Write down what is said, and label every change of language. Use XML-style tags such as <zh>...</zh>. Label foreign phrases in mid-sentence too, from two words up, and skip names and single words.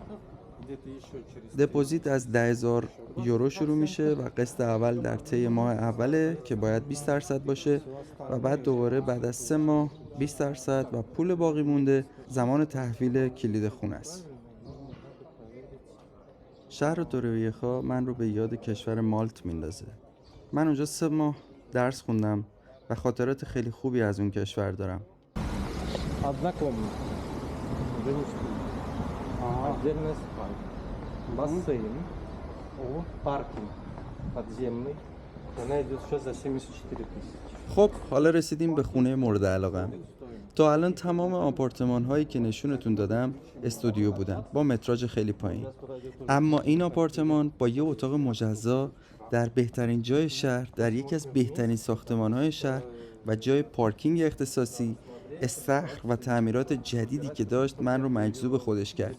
<fa>دپوزیت از 10,000 یورو شروع میشه و قسط اول در طی ماه اوله که باید 20% باشه و بعد دوباره بعد از 3 ماه 20% و پول باقی مونده زمان تحویل کلید خونه است. شهر تورویخا من رو به یاد کشور مالت میندازه. من اونجا 3 ماه درس خوندم و خاطرات خیلی خوبی از اون کشور دارم.</fa> <ru>Одна комната. Отдельная спальня. Бассейн. Паркинг подземный. Она идет сейчас за 74 000.</ru> <fa>خب حالا رسیدیم به خونه مورد علاقم. تا الان تمام آپارتمان هایی که نشونتون دادم استودیو بودن با متراژ خیلی پایین، اما این آپارتمان با یه اتاق مجزا در بهترین جای شهر، در یکی از بهترین ساختمان های شهر و جای پارکینگ اختصاصی، استخر و تعمیرات جدیدی که داشت من رو مجذوب خودش کرد.</fa>